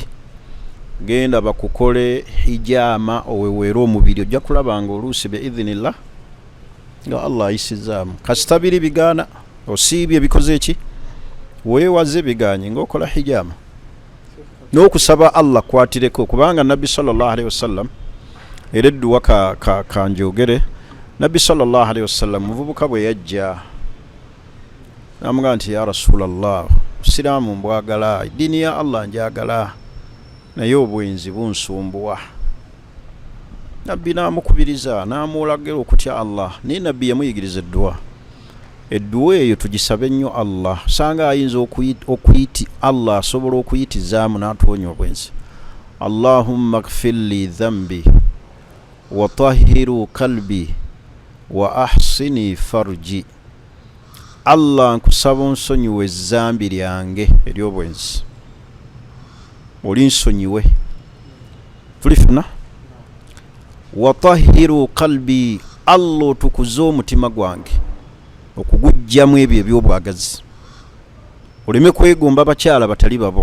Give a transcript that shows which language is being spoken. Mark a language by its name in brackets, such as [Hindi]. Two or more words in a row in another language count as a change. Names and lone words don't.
[Ganda] Genda bakukole hijama oweweera omubiri, ojja kulaba nga oluusi biidhinillah nga Allah ayisizaamu. Kasita biri bigaana, osiibye bikoze eki? Weewaze biganye ng'okola hijama n'okusaba Allah kwatireko, kubanga nabbi [Arabic] صلى الله عليه وسلم [Ganda] era edduwa kanjogere. Nabbi [Arabic] صلى الله عليه وسلم [Ganda] muvubuka bwe yajja n'amugamba nti [Arabic] يا رسول الله, [Ganda] Obusiraamu mbwagala, eddiini ya Allah njagala, naye obwenzi bunsumbuwa. Nabbi n'amukubiriza n'amulagira okutya Allah. Naye nabbi yamuyigiriza edduwa. Edduwa eyo tugisabe ennyo Allah, sanga ayinza okuyiti Allah asobola okuyitizaamu n'atuwonya obwenzi. [Arabic] اللهم اغفر لي ذنبي وطهر قلبي وأحصن فرجي. [Ganda] Allah nkusaba onsonyiwe ezzambi lyange ery'obwenzi, olinsonyiwe. Tulifuna [Arabic] وطهر قلبي, [Ganda] Allah otukuze omutima gwange, okugujjamu ebyo eby'obwagazi, oleme kwegomba bakyala batali babo.